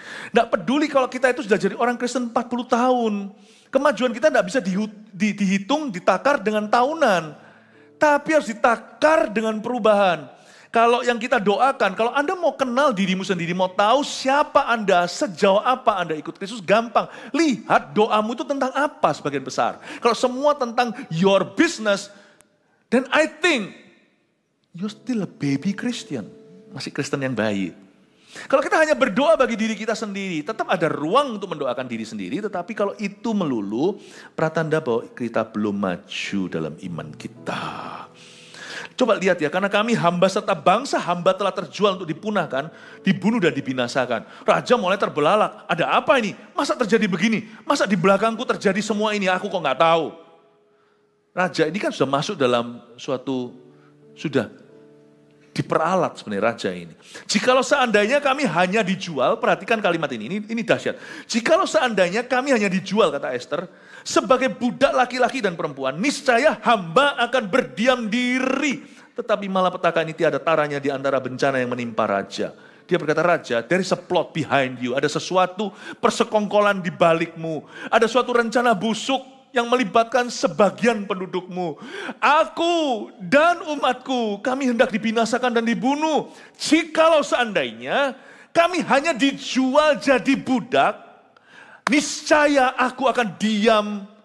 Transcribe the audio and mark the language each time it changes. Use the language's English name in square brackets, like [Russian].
[Indonesian] Nggak peduli kalau kita itu sudah jadi orang Kristen 40 tahun. Kemajuan kita tidak bisa dihitung, ditakar dengan tahunan. Tapi harus ditakar dengan perubahan. Kalau yang kita doakan, kalau Anda mau kenal dirimu sendiri, mau tahu siapa Anda, sejauh apa Anda ikut Kristus, gampang. Lihat doamu itu tentang apa sebagian besar. Kalau semua tentang [English] your business, then I think you're still a baby Christian. [Indonesian] Masih Kristen yang bayi. Kalau kita hanya berdoa bagi diri kita sendiri, tetap ada ruang untuk mendoakan diri sendiri. Tetapi kalau itu melulu, pratanda bahwa kita belum maju dalam iman kita. Coba lihat ya, karena kami hamba serta bangsa hamba telah terjual untuk dipunahkan, dibunuh dan dibinasakan. Raja mulai terbelalak, ada apa ini? Masa terjadi begini? Masa di belakangku terjadi semua ini? Aku kok nggak tahu. Raja ini kan sudah masuk dalam sudah diperalat sebenarnya raja ini. Jikalau seandainya kami hanya dijual, perhatikan kalimat ini dahsyat. Jikalau seandainya kami hanya dijual, kata Esther, sebagai budak laki-laki dan perempuan, niscaya hamba akan berdiam diri. Tetapi malapetaka ini tiada taranya di antara bencana yang menimpa raja. Dia berkata, raja, [English] there is a plot behind you. [Indonesian] Ada sesuatu persekongkolan di balikmu. Ada suatu rencana busuk yang melibatkan sebagian pendudukmu. Aku dan umatku, kami hendak dibinasakan dan dibunuh. Jikalau seandainya kami hanya dijual jadi budak, niscaya aku akan diam.